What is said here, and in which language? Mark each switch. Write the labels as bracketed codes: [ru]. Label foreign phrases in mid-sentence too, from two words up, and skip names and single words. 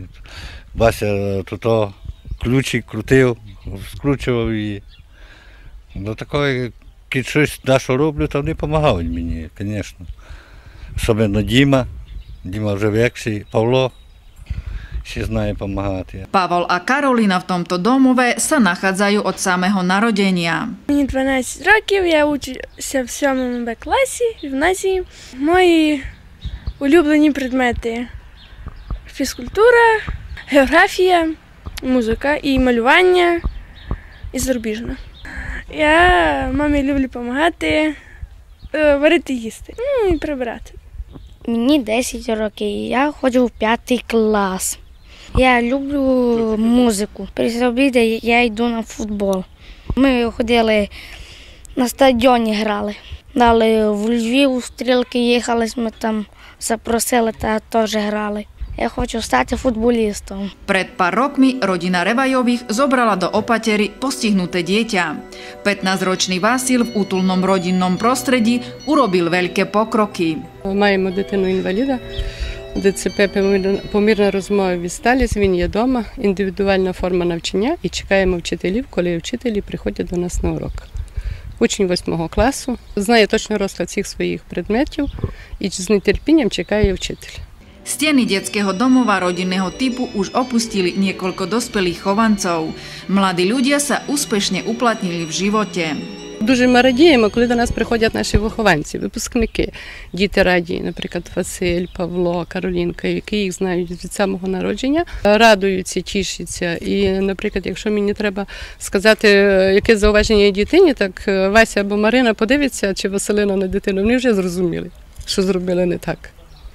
[uk] Вася ключик крутив, скручував її. До такої, коли щось що роблю, то вони допомагають мені, звісно. Особливо Діма вже векший, Павло ще знає допомагати. [sk] Pavol a Karolina v tomto domove sa nachádzajú od samého narodenia. [uk] Мені 12 років, я учуся в 7 Б класі в гімназії. Мої улюблені предмети – фізкультура, географія, музика і малювання, і зарубіжна. Я мамі люблю допомагати, варити їсти, і прибирати. Мені 10 років, я ходжу в 5 клас. Я люблю музику. Після обіду я йду на футбол. Ми ходили на стадіоні, грали. Далі в Львів, у Стрілки їхали, ми там запросили та теж грали. [sk] Ja хочу stať futbolistom. Pred pár rokmi rodina Revajových zobrala do opatery postihnuté dieťa. 15-ročný Vasil v útulnom rodinnom prostredí urobil veľké pokroky. [uk] Маємо дитину-інваліда, ДЦП помірна розмова відсталість, він є вдома, індивідуальна форма навчання і чекаємо вчителів, коли вчителі приходять до нас на урок. Учень 8 класу, знає точно розклад всіх своїх предметів і з нетерпінням чекає вчитель. [sk] Steny detského domova rodinného typu už opustili niekoľko dospelých chovancov. Mladí ľudia sa úspešne uplatnili v živote. [uk] Дуже ми радіємо, коли до нас приходять наші вихованці, випускники. Діти раді, наприклад, Василь, Павло, Каролінка, які їх знають від самого народження, радуються, тішаться. І, наприклад, якщо мені треба сказати, яке зауваження дитині, так Вася або Марина подивиться, чи Василина на дитину, вони вже зрозуміли, що зробили не так.